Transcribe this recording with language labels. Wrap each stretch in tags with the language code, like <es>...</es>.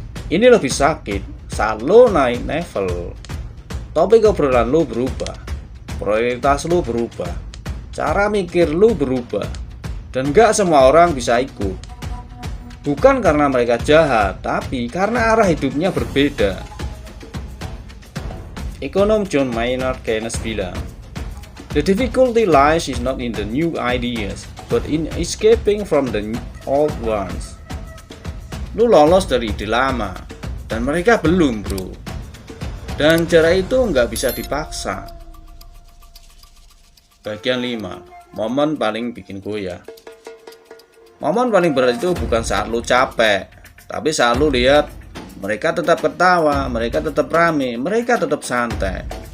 <id>Ini lebih sakit saat lo naik level. Topik obrolan lo berubah, prioritas lo berubah, cara mikir lo berubah. Dan gak semua orang bisa ikut. Bukan karena mereka jahat, tapi karena arah hidupnya berbeda. Ekonom</id> <en>John Maynard Keynes</en> <id>bilang,</id> <en>"The difficulty lies is not in the new ideas, but in escaping from the old ones."</en> <id>Lu lolos dari ide lama, dan mereka belum bro. Dan jarak itu nggak bisa dipaksa. Bagian 5. Momen paling bikin goyah. Momen paling berat itu bukan saat lu capek, tapi saat lu lihat mereka tetap ketawa, mereka tetap rame, mereka tetap santai.</id>